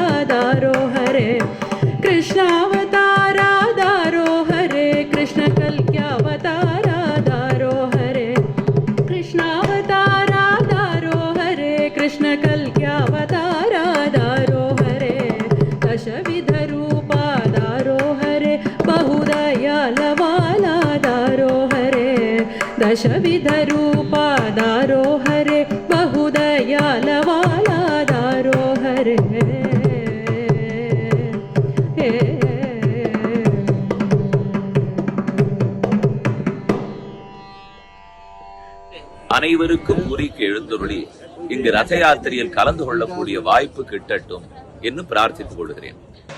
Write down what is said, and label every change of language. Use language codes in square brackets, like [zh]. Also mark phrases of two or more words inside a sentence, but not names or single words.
[kn] ದಾರೋ ಹರೇ ಕೃಷ್ಣಾವತಾರಾ ದಾರೋ ಹರೇ ಕೃಷ್ಣ ಕಲ್ಕ್ಯಾವತಾರಾ ದಾರೋ ಹರೇ ಕೃಷ್ಣಾವತಾರಾ ದಾರೋ ಹರೇ ಕೃಷ್ಣ ಕಲ್ಕ್ಯಾವತಾರಾ ದಾರೋ ಹರೇ ದಶವಿಧ ರೂಪಾ ದಾರೋ ಹರೇ ಬಹುದಯಾಳವಾಲಾ ದಾರೋ ಹರೇ ದಶವಿಧ ರೂಪಾ ದಾರೋ ಹರೇ ಬಹುದಯಾಳವಾಲಾ ದಾರೋ ಹರೇ [ta] அனைவருக்கும் உரிக்கு எழுந்தருளி இங்கு ரத யாத்திரையில் கலந்து கொள்ளக்கூடிய வாய்ப்பு கிட்டட்டும் என்று பிரார்த்தித்துக் கொள்கிறேன்.